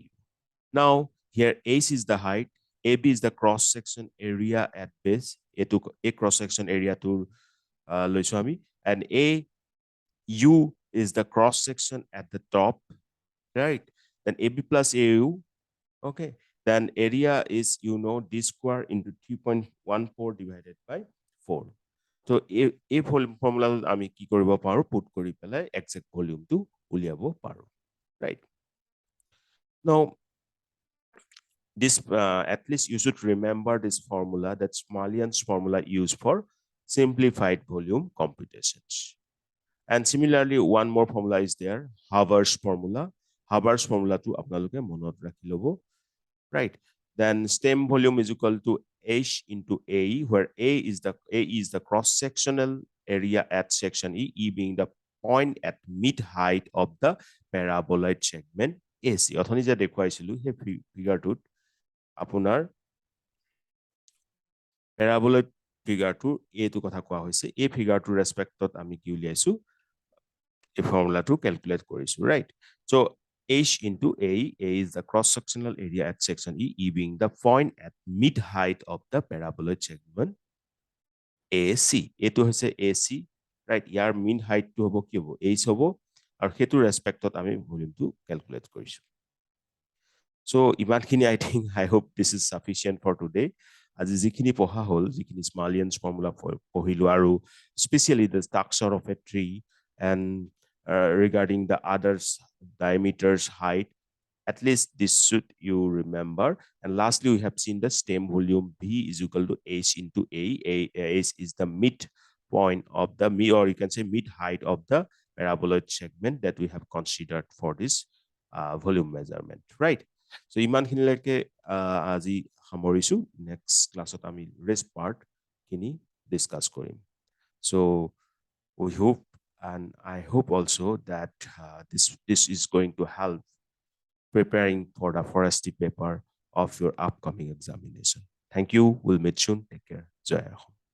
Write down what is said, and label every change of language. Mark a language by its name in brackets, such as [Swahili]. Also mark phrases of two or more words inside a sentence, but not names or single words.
[English] Now here AC is the height, AB is the cross section area at base, A cross section area to Loiswami, and AU is the cross section at the top, right? Then AB plus AU, okay. Then area is, you know, D square into 3.14 divided by 4. [Assamese] So এই ফৰ্মুলা আমি কি কৰিব পাৰো, পুট কৰি পেলাই এক্সাক্ট ভলিউমটো উলিয়াব পাৰো, [English] right? Now this at least you should remember this formula, that Smolian's formula used for simplified volume computations. And similarly, one more formula is there, Haber's formula. [Assamese] Haber's formula to আপোনালোকে মনত ৰাখি লব, [English] right? Then stem volume is equal to H into AE, where A is the cross sectional area at section E, E being the point at mid height of the paraboloid segment AC. [Assamese] অথনি যে দেখুৱাইছিলো সেই ফিগাৰটোত আপোনাৰ প্যাৰাবলয়েড ফিগাৰটোৰ এইটো কথা কোৱা হৈছে, এই ফিগাৰটোৰ ৰেসপেক্টত আমি কি উলিয়াইছো, এই ফৰ্মুলাটো ক্যালকুলেট কৰিছো, ৰাইট? [English] So H into A is the cross-sectional area at section E, E being the point at mid-height of the paraboloid segment AC. [Assamese] এইটো হৈছে AC, right? ইয়াৰ [English] mean height [Assamese] টো হ'ব কি হ'ব, H হ'ব, আৰু সেইটোৰ ৰেসপেক্টত আমি ভলিউমটো ক্যালকুলেট কৰিছো। [English] So ইমানখিনি I think I hope this is sufficient for today. [Assamese] আজি যিখিনি পঢ়া হ'ল, যিখিনি Smolian's formula পঢ়িলো, আৰু [English] especially the structure of a tree and regarding the others diameters, height, at least this should you remember. And lastly, we have seen the stem volume B is equal to H into A. H is the mid point of the or you can say mid height of the paraboloid segment that we have considered for this volume measurement, right? [Assamese] So ইমানখিনিলৈকে আজি সামৰিছো। নেক্সট ক্লাছত আমি [English] rest part [Assamese] খিনি ডিসকাস কৰিম। [English] So we hope, and I hope also that this is going to help preparing for the forestry paper of your upcoming examination. Thank you. We'll meet soon. Take care. [Hindi] जय हिन्द.